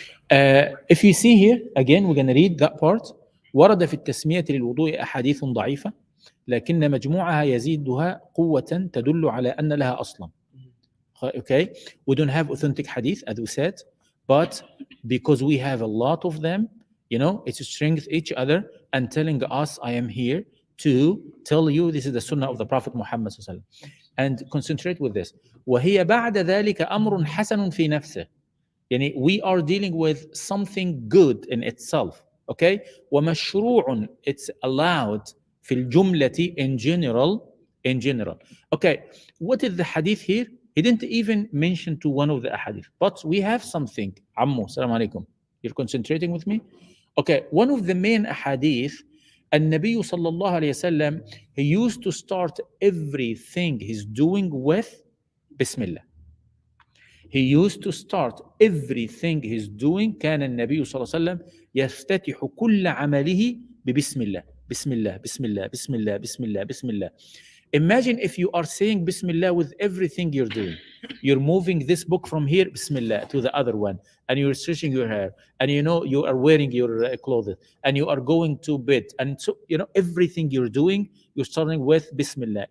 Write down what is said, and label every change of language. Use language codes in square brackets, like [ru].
[en] If you see here, again, we're gonna read that part. [ar] ورد في التسمية للوضوء أحاديث ضعيفة لكن مجموعها يزيدها قوة تدل على أن لها أصلا. [en] Okay, we don't have authentic hadith, as we said, but because we have a lot of them, it's strengthening each other and telling us, I am here to tell you this is the sunnah of the Prophet Muhammad sallallahu alaihi wasallam. And concentrate with this. [ar] وهي بعد ذلك أمر حسن في نفسه. يعني [en] we are dealing with something good in itself. Okay. [ar] ومشروع, [en] it's allowed [ar] في الجملة [en] in general. Okay. What is the hadith here? He didn't even mention to one of the hadith, but we have something. Ammu, salam alaikum. You're concentrating with me? Okay. One of the main hadith, [ar] النبي صلى الله عليه وسلم, [en] he used to start everything he's doing with Bismillah. He used to start everything he's doing. [ar] كان النبي صلى الله عليه وسلم يفتتح كل عمله ببسم الله. بسم الله بسم الله بسم الله بسم الله بسم الله. [en] Imagine if you are saying Bismillah with everything you're doing. You're moving this book from here, Bismillah, to the other one, and you're stretching your hair, and you are wearing your clothes, and you are going to bed, and so everything you're doing, you're starting with Bismillah.